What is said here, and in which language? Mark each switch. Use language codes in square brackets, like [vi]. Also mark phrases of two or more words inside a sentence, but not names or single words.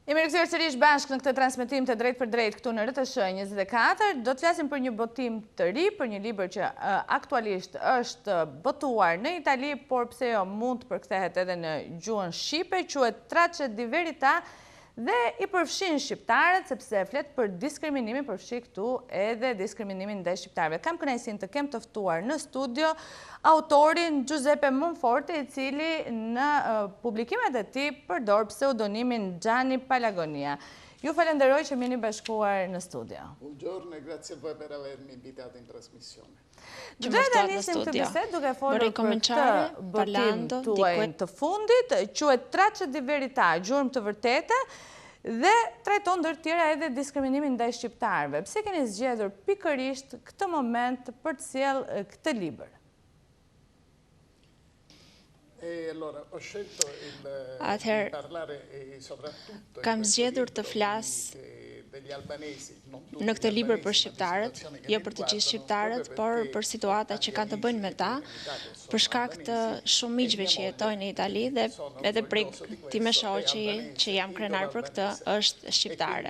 [sq] Mirëkthyer sërish bashkë në këtë transmetim të drejt për drejt këtu në RTS 24. Do të flasim për një botim të ri, për një libër që aktualisht është botuar në Itali, por pse jo mund të përkthehet edhe në gjuhën shqipe, quhet Tracce di verità dhe i përfshin shqiptarët sepse flet për diskriminimin, përfshi këtu edhe diskriminimin ndaj shqiptarëve. Kam kënaqësinë të kem të ftuar në studio autorin Giuseppe Monforte, i cili në publikimet e tij përdor pseudonimin Gianni Palagonia. Ju falenderoj që më jeni bashkuar në studio. [it] Buongiorno e grazie a voi per avermi invitato in trasmissione. [sq] Do të nisim këtë bisedë duke folur për këtë botim tuaj të fundit, quhet Tracce di verità, gjurmë të vërtetë, dhe trajton ndër tjera edhe diskriminimin ndaj shqiptarëve. Pse keni zgjedhur pikërisht këtë moment për të sjellë këtë libër? Atëherë, kam zgjedhur të flas në këtë libër për shqiptarët, jo për të gjithë shqiptarët, por për situata që kanë të bëjnë me ta, për shkak të shumë miqve që jetojnë në Itali dhe edhe prej time shoqi që jam krenar për këtë është shqiptare.